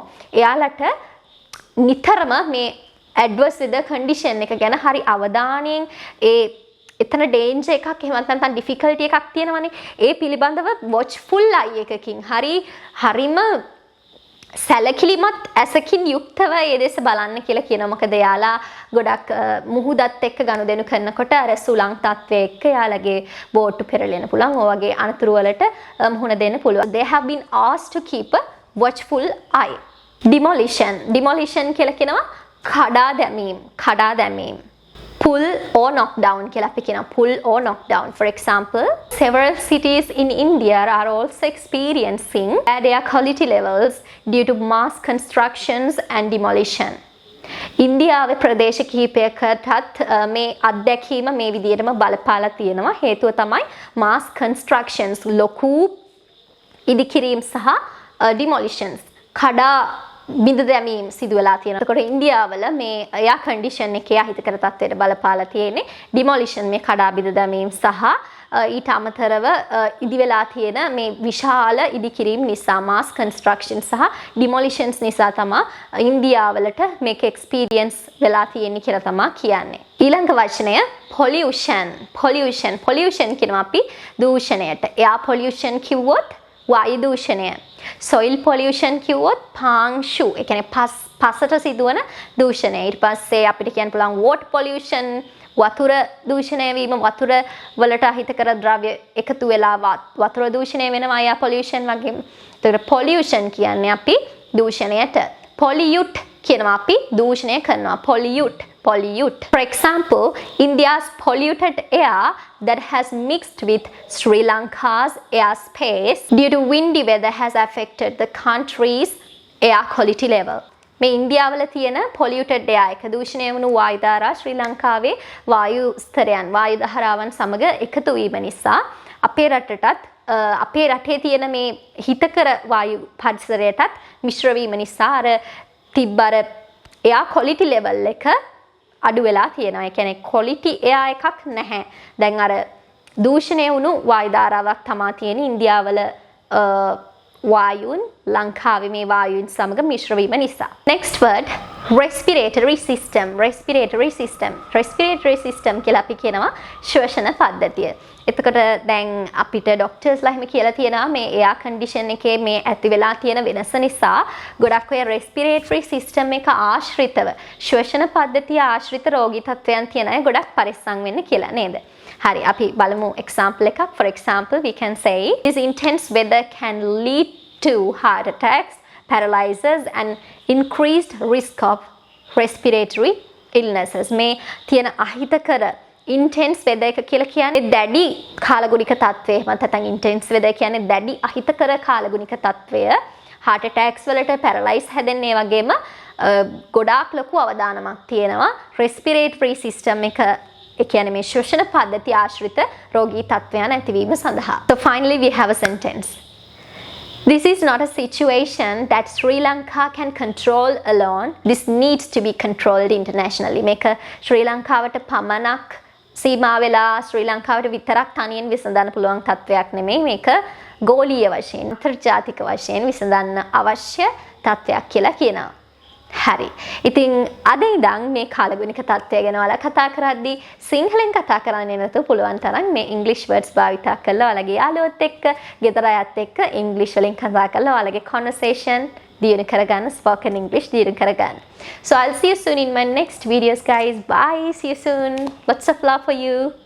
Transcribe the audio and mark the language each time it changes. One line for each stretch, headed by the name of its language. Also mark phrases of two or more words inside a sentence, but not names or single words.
Sinhala: එයාලට නිතරම මේ adverse weather condition එක ගැන හරි අවධානයෙන් එතන danger එකක් එහෙම නැත්නම් difficulty එකක් තියෙනවනේ. ඒ පිළිබඳව watchful eye එකකින් හරිම සැලකිලිමත් ඇසකින් යුක්තව ඒ දෙස බලන්න කියලා කියනවා. මොකද යාලා ගොඩක් මුහුදත් එක්ක ගනුදෙනු කරනකොට අර සුළං තත්ත්වයේ එක්ක යාලගේ බෝට්ටු පෙරලෙන්න පුළුවන්. ඔය වගේ අනතුරු වලට මුහුණ දෙන්න පුළුවන්.
English: They have been asked to keep a watchful eye.
Sinhala: Demolition. Demolition කියලා කියනවා කඩා දැමීම.
English: Pull or knock down
Sinhala: කියලා අපි කියනවා.
English: Pull or knock down. For example, several cities in India are also experiencing bad air quality levels due to mass constructions and demolition.
Sinhala: ඉන්දියාවේ ප්‍රදේශ කිහිපයකටත් මේ අත්දැකීම මේ විදිහටම බලපාලා තියෙනවා. හේතුව තමයි
English: mass constructions
Sinhala: ලොකු ඉදිකිරීම් සහ demolitions කඩා බිඳ දැමීම් සිදු වෙලා තියෙනවා. එතකොට ඉන්දියාවල මේ
English: air condition
Sinhala: එකේ අහිතකර තත්ත්වයට බලපාලා තියෙන්නේ demolition මේ කඩා බිඳ දැමීම් සහ ඊට අමතරව ඉදි වෙලා තියෙන මේ විශාල ඉදිකිරීම් නිසා
English: mass construction
Sinhala: සහ demolitions නිසා තමයි ඉන්දියාවලට මේක experience වෙලා තියෙන්නේ කියලා තමයි කියන්නේ. ඊළඟ වචනය pollution කියනවා අපි දූෂණයට.
English: air pollution
Sinhala: කිව්වොත් වායු දූෂණය.
English: soil pollution
Sinhala: කිව්වොත් පාංශු. ඒ කියන්නේ පසට සිදුවන දූෂණය. ඊට පස්සේ අපිට කියන්න පුළුවන්
English: water pollution
Sinhala: වතුර දූෂණය වීම, වතුර වලට අහිතකර ද්‍රව්‍ය එකතු වෙලා වතුර දූෂණය වෙනවා
English: air pollution
Sinhala: වගේ. ඒතකොට pollution කියන්නේ අපි දූෂණයට. pollute කියනවා අපි දූෂණය කරනවා. pollute.
English: For example, India's polluted air that has mixed with Sri Lanka's airspace due to windy weather has affected the country's air quality level.
Sinhala: මේ ඉන්දියාවල තියෙන
English: polluted air
Sinhala: එක දූෂණය වුණු වායු ධාරා ශ්‍රී ලංකාවේ වායු ස්තරයන් වායු ධාරාවන් සමග එකතු වීම නිසා අපේ රටේ තියෙන මේ හිතකර වායු පරිසරයටත් මිශ්‍ර වීම නිසා අර තිබ්බර
English: air quality level
Sinhala: එක අඩු වෙලා තියෙනවා. ඒ කියන්නේ
English: quality air
Sinhala: එකක් නැහැ. දැන් අර දූෂණය වුණු වායු ධාරාවක් තමයි තියෙන්නේ ඉන්දියාවල වායුන් ලංකාවේ මේ වායුන් සමග මිශ්‍ර වීම නිසා.
English: Next word respiratory system. Respiratory system. Respiratory system
Sinhala: කියලා අපි කියනවා ශ්වසන පද්ධතිය. එතකොට දැන් අපිට ડોක්ටර්ස්ලා එහෙම කියලා තියෙනවා මේ
English: air condition
Sinhala: එකේ මේ ඇති වෙලා තියෙන වෙනස නිසා ගොඩක් ඔය
English: respiratory system
Sinhala: එක ආශ්‍රිතව ශ්වසන පද්ධතිය ආශ්‍රිත රෝගී තත්ත්වයන් තියෙන අය ගොඩක් පරිස්සම් වෙන්න කියලා නේද? හරි අපි බලමු example එකක්.
English: For example we can say this intense weather can lead to heart attacks, paralysis and increased risk of respiratory illnesses.
Sinhala: මේ තියෙන අහිතකර
English: intense weather
Sinhala: එක කියලා කියන්නේ දැඩි කාලගුණික තත්ත්වය. එහෙම නැත්නම්
English: intense weather
Sinhala: කියන්නේ දැඩි අහිතකර කාලගුණික තත්ත්වය.
English: heart attacks
Sinhala: වලට paralyze හැදෙන්න ඒ වගේම ගොඩාක් ලොකු අවදානමක් තියෙනවා
English: respiratory system
Sinhala: එක ඒ කියන්නේ මේ ශ්වසන පද්ධතිය ආශ්‍රිත රෝගී තත්ත්වයන් ඇතිවීම සඳහා.
English: So finally we have a sentence. This is not a situation that Sri Lanka can control alone. This needs to be controlled internationally.
Sinhala: මේක ශ්‍රී ලංකාවට පමණක් සීමා වෙලා ශ්‍රී ලංකාවට විතරක් තනියෙන් විසඳන්න පුළුවන් තත්ත්වයක් නෙමෙයි. මේක ගෝලීය වශයෙන්, අන්තර්ජාතික වශයෙන් විසඳන්න අවශ්‍ය තත්ත්වයක් කියලා කියනවා. හරි. ඉතින් අද ඉඳන් මේ කාලගුණික තත්ත්වය ගැන ඔයාලා කතා කරද්දී සිංහලෙන් කතා කරන්නේ නැතුව පුළුවන් තරම් මේ ඉංග්‍රීසි වර්ඩ්ස් භාවිතා කරලා ඔයාලගේ යාළුවොත් එක්ක, ගෙදර අයත් එක්ක ඉංග්‍රීසි වලින් කතා කරලා ඔයාලගේ conversation දියුණු කරගන්න,
English: spoken English
Sinhala: දියුණු කරගන්න.
English: So I'll see you soon in my next videos guys. Bye. See you soon. Lots of love for you.